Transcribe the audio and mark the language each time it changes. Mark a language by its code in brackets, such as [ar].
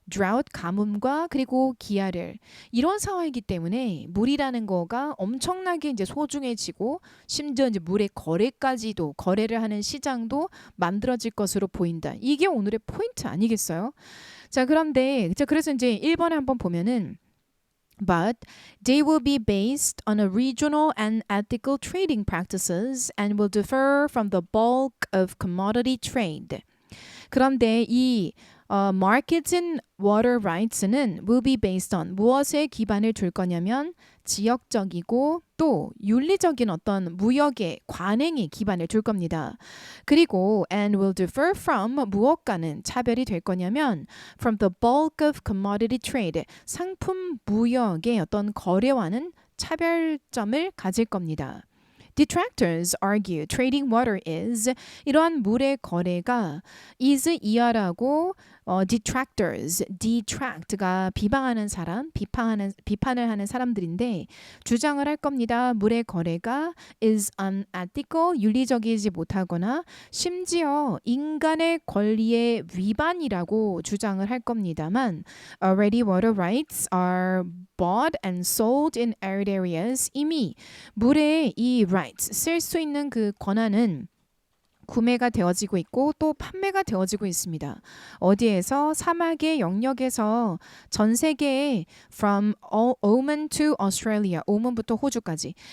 [ko] drought, 가뭄과 그리고 기아를. 이런 상황이기 때문에 물이라는 거가 엄청나게 이제 소중해지고 심지어 이제 물의 거래를 하는 시장도 만들어질 것으로 보인다. 이게 오늘의 포인트 아니겠어요? 자, 그런데 그래서 이제 1번에 한번 보면은 [en] but they will be based on a regional and ethical trading practices and will differ from the bulk of commodity trade. [ko] 그런데 이 [en] markets in water rights [ko] 는 [en] will be based on [ko] 무엇에 기반을 둘 거냐면 지역적이고 또 윤리적인 어떤 무역의 관행에 기반을 둘 겁니다. 그리고 [en] and will differ from [ko] 무엇과는 차별이 될 거냐면 [en] from the bulk of commodity trade [ko] 상품 무역의 어떤 거래와는 차별점을 가질 겁니다. [en] Detractors argue trading water is [ko] 이러한 물의 거래가 is 이하라고 detractors, detract가 비방하는 사람, 비판을 하는 사람들인데 주장을 할 겁니다. 물의 거래가 [en] is unethical, [ko] 윤리적이지 못하거나 심지어 인간의 권리의 위반이라고 주장을 할 겁니다만 [en] already water rights are bought and sold in arid areas. [ko] 이미 물의 이 rights, 쓸 수 있는 그 권한은 구매가 되어지고 있고 또 판매가 되어지고 있습니다. 어디에서? 사막의 영역에서 전 세계에 [en] from Oman to Australia, [ko] 오만부터 호주까지.